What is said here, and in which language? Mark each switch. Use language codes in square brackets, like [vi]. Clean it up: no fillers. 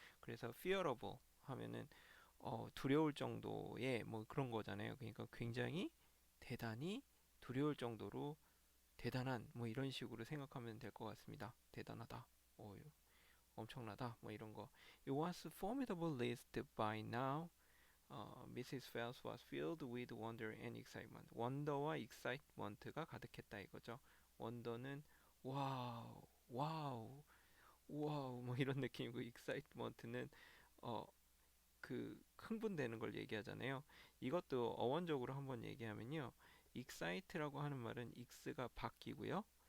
[ko] 그래서 fearable 하면은 두려울 정도의 뭐 그런 거잖아요. 그러니까 굉장히 대단히 두려울 정도로 대단한 뭐 이런 식으로 생각하면 될 것 같습니다. 대단하다. 엄청나다. 뭐 이런 거. [en] It was a formidable list by now. Mrs. Phelps was filled with wonder and excitement. [ko] 원더와 excitement가 가득했다 이거죠. 원더는 와우, 와우, 와우 뭐 이런 느낌이고 excitement는 어, 그 흥분되는 걸 얘기하잖아요. 이것도 어원적으로 한번 얘기하면요. excite라고 하는 말은 x가 바뀌고요.